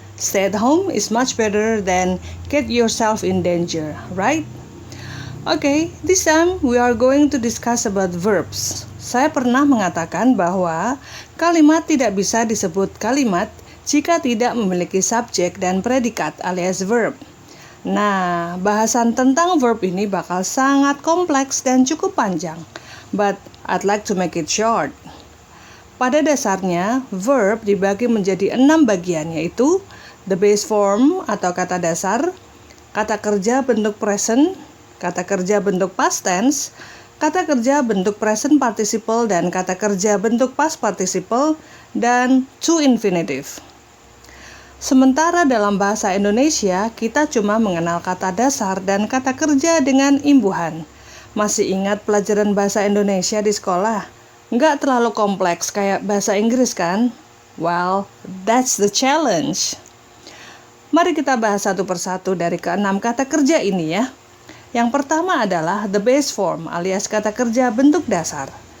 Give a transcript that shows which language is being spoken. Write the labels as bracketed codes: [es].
[en] Stay at home is much better than get yourself in danger, right? Okay, this time we are going to discuss about verbs. [id] Saya pernah mengatakan bahwa kalimat tidak bisa disebut kalimat jika tidak memiliki subjek dan predikat alias verb. Nah, bahasan tentang verb ini bakal sangat kompleks dan cukup panjang, [en] but I'd like to make it short. [id] Pada dasarnya, verb dibagi menjadi 6 bagian, yaitu the base form atau kata dasar, kata kerja bentuk present, kata kerja bentuk past tense, kata kerja bentuk present participle, dan kata kerja bentuk past participle, dan to infinitive. Sementara dalam bahasa Indonesia, kita cuma mengenal kata dasar dan kata kerja dengan imbuhan. Masih ingat pelajaran bahasa Indonesia di sekolah? Nggak terlalu kompleks kayak bahasa Inggris kan? [en] Well, that's the challenge. [id] Mari kita bahas satu persatu dari ke-6 kata kerja ini ya. Yang pertama adalah the base form alias kata kerja bentuk dasar.